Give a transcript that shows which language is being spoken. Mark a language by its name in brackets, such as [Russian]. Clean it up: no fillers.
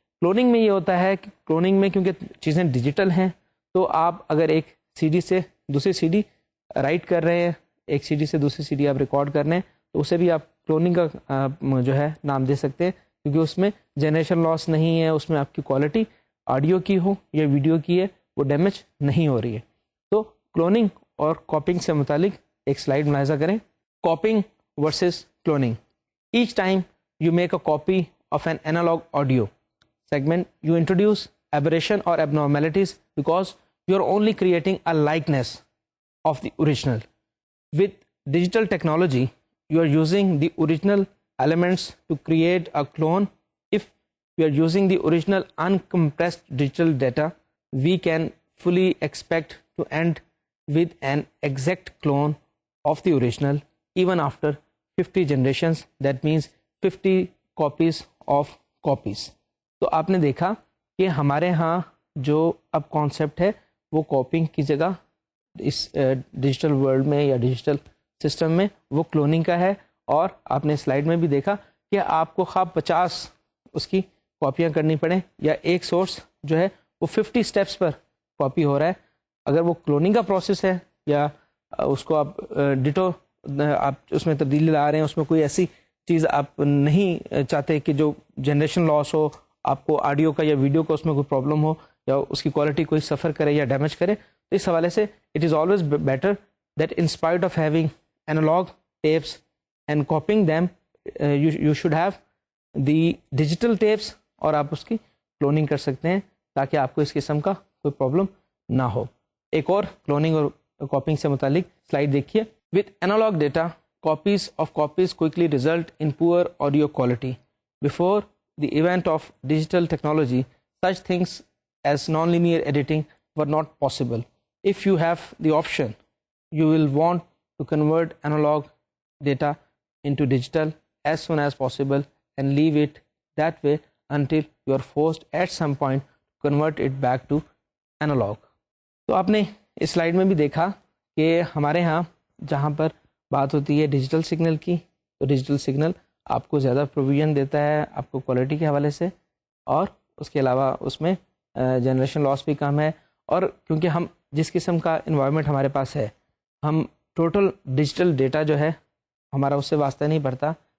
[Urdu] Cloning میں یہ ہوتا ہے کہ کلوننگ میں کیونکہ چیزیں ڈیجیٹل ہیں تو آپ اگر ایک سی ڈی سے دوسری سی ڈی رائٹ کر رہے ہیں, ایک سی ڈی سے دوسری سی ڈی آپ ریکارڈ کر رہے ہیں, تو اسے بھی آپ کلوننگ کا جو ہے نام دے سکتے ہیں کیونکہ اس میں جنریشن لاس نہیں ہے, اس میں آپ کی کوالٹی آڈیو کی ہو یا ویڈیو کی ہے وہ ڈیمیج نہیں ہو رہی ہے. تو کلوننگ اور کاپنگ سے متعلق ایک سلائیڈ ملاحظہ کریں. [English] Copying versus cloning. Each time you make a copy of an analog audio segment, you introduce aberration or abnormalities because you're only creating a likeness of the original. With digital technology, you are using the original elements to create a clone. If we are using the original uncompressed digital data, we can fully expect to end with an exact clone of the original even after 50 generations. That means 50 copies of copies. [Urdu] تو آپ نے دیکھا کہ ہمارے ہاں جو اب concept ہے وہ کاپنگ کی جگہ اس ڈیجیٹل ورلڈ میں یا ڈیجیٹل سسٹم میں وہ کلوننگ کا ہے. اور آپ نے سلائیڈ میں بھی دیکھا کہ آپ کو خواب 50 اس کی کاپیاں کرنی پڑیں یا ایک سورس جو ہے وہ 50 اسٹیپس پر کاپی ہو رہا ہے. اگر وہ کلوننگ کا پروسیس ہے یا اس کو آپ ڈیٹو آپ اس میں تبدیلی لا رہے ہیں, اس میں کوئی ایسی چیز آپ نہیں چاہتے کہ جو جنریشن لاس ہو, آپ کو آڈیو کا یا ویڈیو کا اس میں کوئی پرابلم ہو یا اس کی کوالٹی کوئی سفر کرے یا ڈیمیج کرے, تو اس حوالے سے [English] it is always better that in spite of having analog tapes and copying them you should have the digital tapes [Urdu] اور آپ اس کی کلوننگ کر سکتے ہیں تاکہ آپ کو اس قسم کا کوئی پرابلم نہ ہو. ایک اور کلوننگ اور کاپنگ سے متعلق سلائڈ دیکھیے. [English] With analog data copies of copies quickly result in poor audio quality. Before the event of digital technology, such things as nonlinear editing were not possible. If you have the option, you will want to convert analog data into digital as soon as possible and leave it that way until you are forced at some point to convert it back to analog. [Urdu] تو آپ نے اس slide میں بھی دیکھا کہ ہمارے ہاں جہاں پر بات ہوتی ہے ڈیجیٹل سگنل کی, تو ڈیجیٹل سگنل آپ کو زیادہ پروویژن دیتا ہے آپ کو کوالٹی کے حوالے سے, اور اس کے علاوہ اس میں جنریشن لاس بھی کم ہے. اور کیونکہ ہم جس قسم کا انوائرمنٹ ہمارے پاس ہے, ہم ٹوٹل ڈیجیٹل ڈیٹا جو ہے ہمارا اس سے واسطہ نہیں پڑتا.